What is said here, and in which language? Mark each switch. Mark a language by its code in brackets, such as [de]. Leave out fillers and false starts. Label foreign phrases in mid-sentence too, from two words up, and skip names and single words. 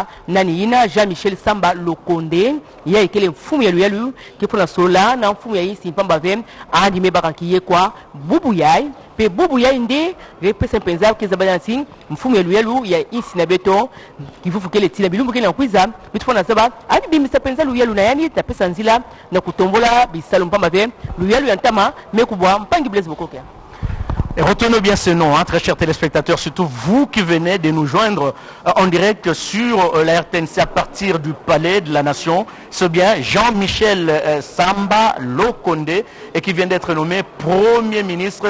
[ktu] nani ina Jean-Michel Samba Lokonde ya ikele mfumu ya luyalu kipona solula na mfumu ya insi mpamba vem andi mebaka kiye kwa bubu yai pe bubu yai nde repesa mpenza kizabana ti mfumu ya luyalu ya insi na beto kifufu kele tila bilumbu kele na kwiza bitufona zaba andi bimisa penza luyalu na yani tapesa nzila na kutombola bisalo mpamba vem luyalu ya ntama mekubwa mpangi Blaise Bokokia. [fr] Et retenez bien ce nom, hein, très chers téléspectateurs, surtout vous qui venez de nous joindre en direct sur la RTNC à partir du Palais de la Nation. C'est bien Jean-Michel Samba Lokonde et qui vient d'être nommé Premier ministre.